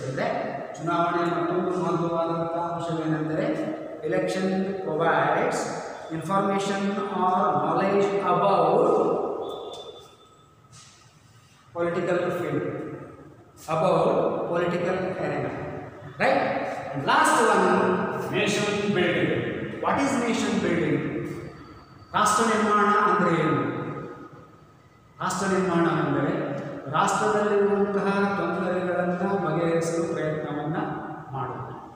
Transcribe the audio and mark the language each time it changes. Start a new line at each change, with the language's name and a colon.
Kannada: ಅಂದರೆ ಚುನಾವಣೆ ಮತ್ತೊಂದು ಮಹತ್ವವಾದಂಥ ಅಂಶವೇನೆಂದರೆ
English: Election provides information or knowledge about political field, about political arena, right? And last one, nation building. What is nation building?
Kannada: ರಾಷ್ಟ್ರ ನಿರ್ಮಾಣ ಅಂದರೆ ಏನು? ರಾಷ್ಟ್ರ ನಿರ್ಮಾಣ ಅಂದರೆ ರಾಷ್ಟ್ರದಲ್ಲಿರುವಂತಹ ತೊಂದರೆಗಳನ್ನು ಬಗೆಹರಿಸಲು ಪ್ರಯತ್ನವನ್ನು ಮಾಡುವುದು.